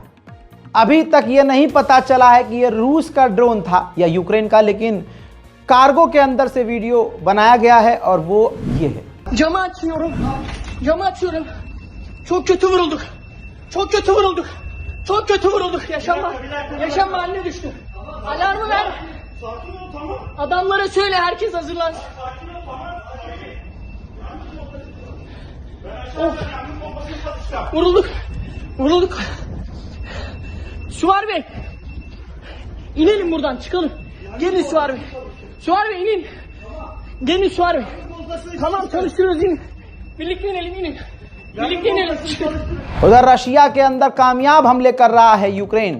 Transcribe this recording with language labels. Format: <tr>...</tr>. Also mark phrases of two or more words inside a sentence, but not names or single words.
<hi>अभी तक यह नहीं पता चला है कि यह रूस का ड्रोन था या यूक्रेन का, लेकिन कार्गो के अंदर से वीडियो बनाया गया है और वो ये है।</hi> <tr>Camı açıyorum. Camı açıyorum. Çok kötü vurulduk. Çok kötü vurulduk. Çok kötü vurulduk. Yaşam haline düştü. Alarmı ver. Adamlara söyle, herkes hazırlansın. Oh. Vurulduk. Vurulduk. Süvar Bey. İnelim buradan çıkalım. Gelin Süvari Bey. Süvari Bey inin. Gelin Süvari Bey. Tamam çalıştırıyoruz inin. Birlikte inelim inin. Birlikte inelim.</tr> <hi>उधर रशिया के अंदर कामयाब हमले कर रहा है यूक्रेन।</hi>